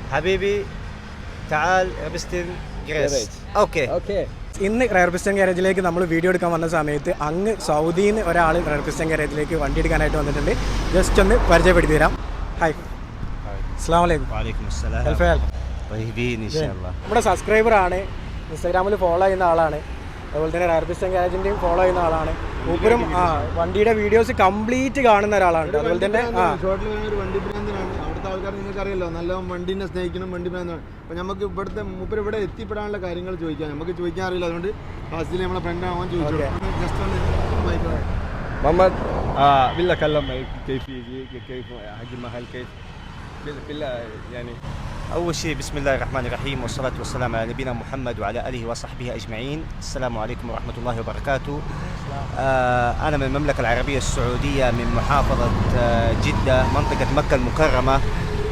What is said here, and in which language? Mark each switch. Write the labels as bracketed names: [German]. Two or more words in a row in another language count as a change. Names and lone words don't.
[Arabic] حبيبي تعال ريبستن جريس. اوكي. [Malayalam] ഇന്ന് റയർ പിസ്റ്റൺ ഗാരേജിലേക്ക് നമ്മൾ വീഡിയോ എടുക്കാൻ വന്ന സമയത്ത് അങ്ങ് സൗദിയിൽ നിന്ന് ഒരാൾ റയർ പിസ്റ്റൺ ഗാരേജിലേക്ക് വണ്ടി എടുക്കാനായിട്ട് വന്നിട്ടുണ്ട്. ജസ്റ്റ് ഒന്ന് പരിചയപ്പെടുത്തി തരാം. ഹായ്, [Arabic] السلام عليكم. وعليكم السلام. طيبين ان شاء الله. [Malayalam] നമ്മുടെ സബ്സ്ക്രൈബറാണ്, ഇൻസ്റ്റാഗ്രാമിൽ ഫോളോ ചെയ്യുന്ന ആളാണ്, അതുപോലെ തന്നെ റയർ പിസ്റ്റൺ ഗാരേജിൻ്റെയും ഫോളോ ചെയ്യുന്ന ആളാണ്. മൂപ്പരും വണ്ടിയുടെ വീഡിയോസ് കംപ്ലീറ്റ് കാണുന്ന ഒരാളാണ്. അതുപോലെ തന്നെ ഒരു വണ്ടി ഭ്രാന്തനാണ്. അവിടുത്തെ ആൾക്കാർ നിങ്ങൾക്ക് അറിയാലോ, നല്ല വണ്ടീനെ സ്നേഹിക്കണം, വണ്ടി ഭ്രാന്തനാണ്. അപ്പോൾ നമുക്ക് ഇവിടുത്തെ മൂപ്പർ ഇവിടെ എത്തിപ്പെടാനുള്ള കാര്യങ്ങൾ ചോദിക്കാം. നമുക്ക് ചോദിക്കാൻ അറിയില്ല, അതുകൊണ്ട് ഫാസ്റ്റിൽ നമ്മളെ ഫ്രണ്ട് ആവാൻ ചോദിച്ചു. ജസ്റ്റ് ഒന്ന് [Arabic] محمد بالله كلم كيف يجي كيف حق المحل كيف بالله يعني. أول شيء بسم الله الرحمن الرحيم والصلاة والسلام على نبينا محمد وعلى آله وصحبه أجمعين. السلام عليكم ورحمة الله وبركاته. أنا من المملكة العربية السعودية من محافظة جدة منطقة مكة المكرمة.